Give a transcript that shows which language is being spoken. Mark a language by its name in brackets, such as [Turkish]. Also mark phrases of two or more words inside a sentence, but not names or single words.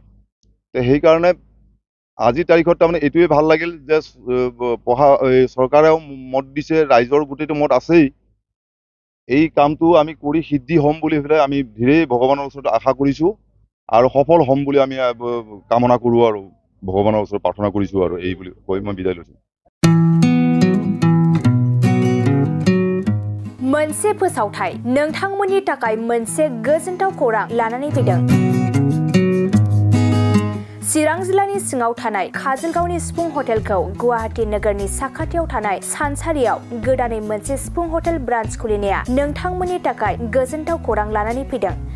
[Assamese] সেইকাৰণে আজিৰ তাৰিখত তাৰমানে এইটোৱে ভাল লাগিল যে চৰকাৰেও মত দিছে, ৰাইজৰ গোটেইটো মত আছেই। এই কামটো আমি কৰি সিদ্ধি হ'ম বুলি পেলাই আমি ধীৰেই ভগৱানৰ ওচৰত আশা কৰিছো আৰু সফল হ'ম বুলি আমি কামনা কৰো আৰু ভগৱানৰ ওচৰত প্ৰাৰ্থনা কৰিছো। আৰু এই বুলি কৈ মই বিদায় লৈছো। [Bodo] मोनसे फोसावथाय नोंथांमोननि थाखाय मोनसे गोजोनथाव खौरां लानानै फैदों। चिरां जिल्लानि सिङाव थानाय काजलगावनि सिफुं हटेलखौ गुवाहाटी नोगोरनि साखाथियाव थानाय सानसारियाव गोदानै मोनसे सिफुं हटेल ब्रान्च खुलिनाया नोंथांमोननि थाखाय गोजोनथाव खौरां लानानै फैदों।